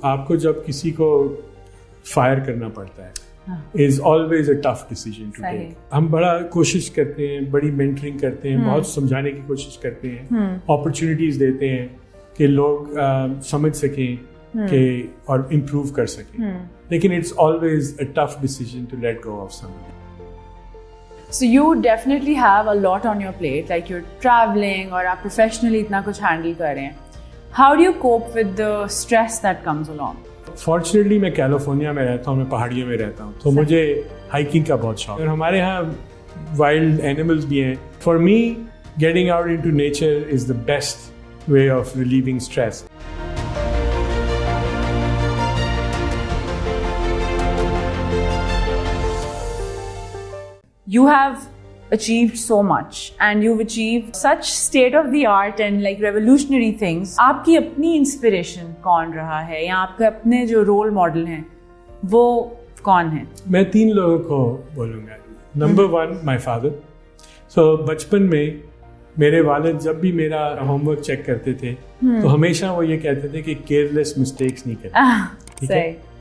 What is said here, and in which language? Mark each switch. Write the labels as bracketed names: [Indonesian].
[Urdu] آپ کو جب کسی کو فائر کرنا پڑتا ہے is always a tough decision to take. ہم بڑا کوشش کرتے ہیں, بڑی مینٹرنگ کرتے ہیں, بہت سمجھانے کی کوشش کرتے ہیں, اپرچونیٹیز دیتے ہیں کہ لوگ سمجھ سکیں کہ اور امپروو کر سکیں, لیکن it's always a tough decision to let go of something. [English] So you definitely have a lot on your plate, like you're traveling اور آپ professionally اتنا کچھ handle کر رہے ہیں. How do you cope with the stress that comes along? [Urdu] Fortunately میں California میں رہتا ہوں, میں پہاڑیوں میں رہتا ہوں, تو مجھے ہائکنگ کا بہت شوق ہے, اور ہمارے یہاں وائلڈ اینیملز بھی ہیں. [English] For me getting out into nature is the best way of relieving stress. You have achieved so much and you've achieved such state of the art and like revolutionary things. [Urdu] آپ کی اپنی inspiration کون رہا ہے, یا آپ کے اپنے جو رول ماڈل ہیں وہ کون ہیں؟ میں 3 لوگوں کو بولوں گا. Number 1 my father. سو بچپن میں میرے والد جب بھی میرا ہوم ورک چیک کرتے تھے تو ہمیشہ وہ یہ کہتے تھے کہ کیئرلیس مسٹیکس نہیں کرتے.